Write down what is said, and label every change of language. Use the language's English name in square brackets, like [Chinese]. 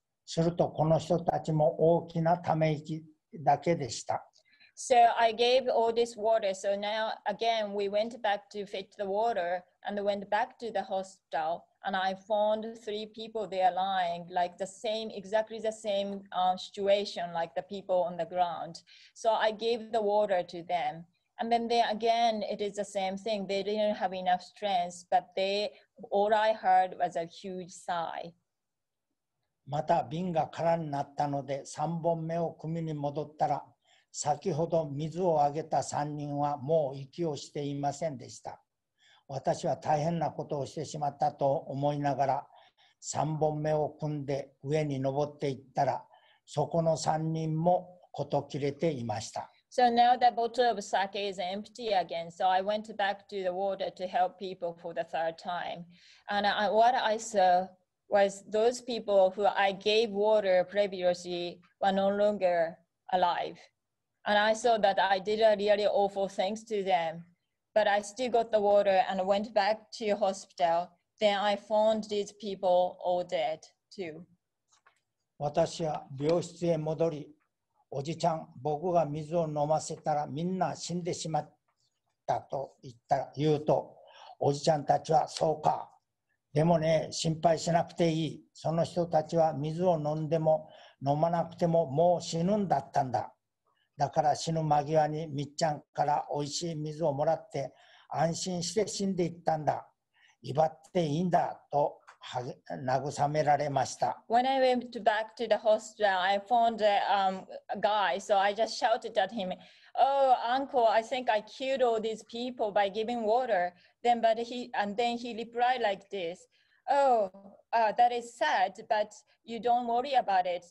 [Japanese] するとこの人たちも大きなため息だけでした。 [English] So I gave all this water. So now again, we went back to fetch the water and went back to the hospital. And I found 3 people there lying like exactly the same situation like the people on the ground. So I gave the water to them. And then again, it is the same thing. They didn't have enough strength, but all I heard was a huge sigh. [Japanese] また瓶が空になったので3本目を汲みに戻ったら、先ほど水をあげた3人はもう息をしていませんでした。私は大変なことをしてしまったと思いながら3本目を汲んで上に登っていったら、そこの3人もこと切れていました。 [English] So now the bottle of sake is empty again. So I went back to the water to help people for the 3rd time. And what I saw was those people who I gave water previously were no longer alive. And I saw that I did a really awful things to them. But I still got the water and went back to the hospital. Then I found these people all dead too. [Japanese] 私は病室へ戻り、おじちゃん、僕が水を飲ませたらみんな死んでしまったと言うと、おじちゃんたちはそうか。でもね、心配しなくていい。その人たちは水を飲んでも飲まなくてももう死ぬんだったんだ。だから死ぬ間際にみっちゃんからおいしい水をもらって安心して死んでいったんだ。威張っていいんだと慰められました。 [English] When I went back to the hospital, I found a guy, so I just shouted at him, "Oh, uncle, I think I killed all these people by giving water." Then he replied like this, "Oh, that is sad, but you don't worry about it.